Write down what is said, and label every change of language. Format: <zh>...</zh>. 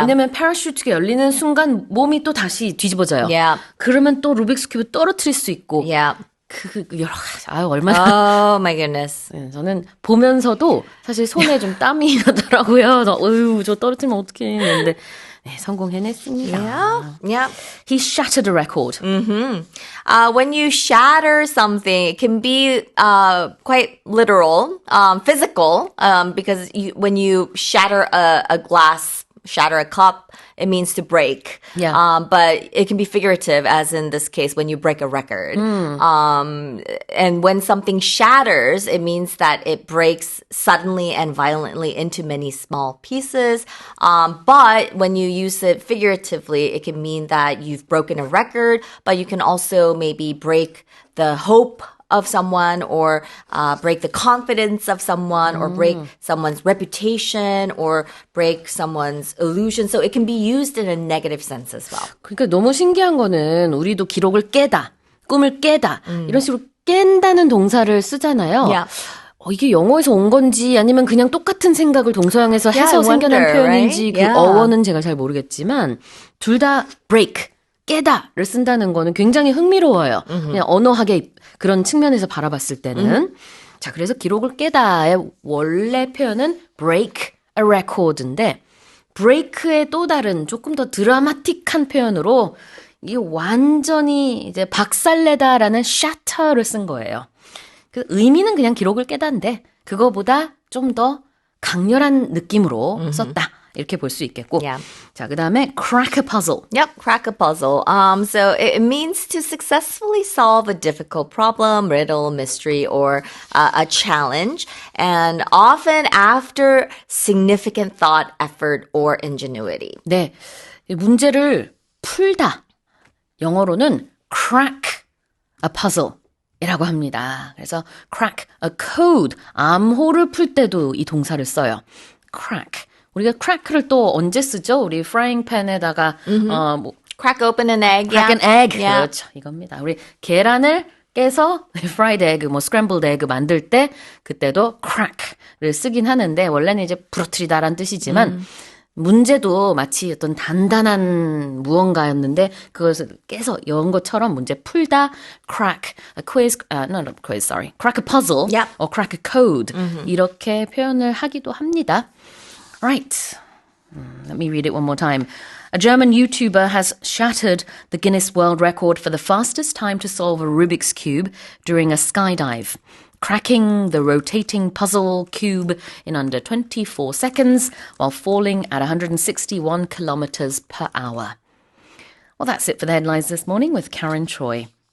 <ko>왜냐면 패러슈트가 열리는 순간 몸이 또 다시 뒤집어져요.</ko> <en>Yeah.</en> <ko>그러면 또 루빅스 큐브 떨어뜨릴 수 있고</ko> <en>Yeah.</en> <ko>그 여러 가지 얼마나</ko> <en>Oh my goodness.</en> <ko>네, 저는 보면서도 사실 손에 좀 땀이 나더라고요. 어휴, 저 떨어뜨리면 어떡해. 했는데 네, 성공해냈습니다.</ko> <en>Yeah. He shattered a record. When you shatter something, it can be quite literal, physical, because when you shatter a glass, shatter a cup, it means to break. Yeah. But it can be figurative, as in this case, when you break a record. And when something shatters, it means that it breaks suddenly and violently into many small pieces. But when you use it figuratively, it can mean that you've broken a record, but you can also maybe break the hope of someone or break the confidence of someone or break someone's reputation or break someone's illusion. So it can be used in a negative sense as well.</en> <ko>그러니까 너무 신기한 거는 우리도 기록을 깨다, 꿈을 깨다 이런 식으로 깬다는 동사를 쓰잖아요.</ko> <en>Yeah.</en> <ko>이게 영어에서 온 건지 아니면 그냥 똑같은 생각을 동서양에서</ko> <en>Yeah,</en> <ko>해서</ko> <en>I</en> <ko>생겨난</ko> <en>wonder,</en> <ko>표현인지</ko> <en>right?</en> <ko>그</ko> <en>Yeah.</en> <ko>어원은 제가 잘 모르겠지만 둘 다 break, 깨다를 쓴다는 거는 굉장히 흥미로워요. 그냥 언어학의 그런 측면에서 바라봤을 때는. 자, 그래서 기록을 깨다의 원래 표현은 break a record인데 break의 또 다른 조금 더 드라마틱한 표현으로 이게 완전히 이제 박살내다라는 shatter를 쓴 거예요. 그 의미는 그냥 기록을 깨다인데 그거보다 좀 더 강렬한 느낌으로 썼다. 이렇게 볼 수 있겠고. Yeah. 자, 그다음에</ko> <en>crack a puzzle. Yep, crack a puzzle. So it means to successfully solve a difficult problem, riddle, mystery, or a challenge, and often after significant thought, effort, or ingenuity.</en> <ko>네. 이 문제를 풀다. 영어로는</ko> <en>crack a puzzle.</en> <ko>이라고 합니다. 그래서 crack a code, 암호를 풀 때도 이 동사를 써요.</ko> <en>crack.</en> <ko>우리가 crack를 또 언제 쓰죠? 우리 프라이팬에다가</ko> <en>Crack open an egg. crack an yeah. egg. Yeah.</en> <ko>그렇죠. 이겁니다. 우리 계란을 깨서 fried egg, scrambled egg 만들 때 그때도 crack를 쓰긴 하는데 원래는 이제 부러뜨리다란 뜻이지만 문제도 마치 어떤 단단한 무언가였는데 그것을 깨서 연 것처럼 문제 풀다</ko> <en>crack a quiz, not a quiz, sorry, crack a puzzle Yep. or crack a code</en> <ko>이렇게 표현을 하기도 합니다.</ko> <en>Right. Let me read it one more time. A German YouTuber has shattered the Guinness World Record for the fastest time to solve a Rubik's Cube during a skydive, cracking the rotating puzzle cube in under 24 seconds while falling at 161 kilometers per hour. Well, that's it for the headlines this morning with Karen Choi.</en>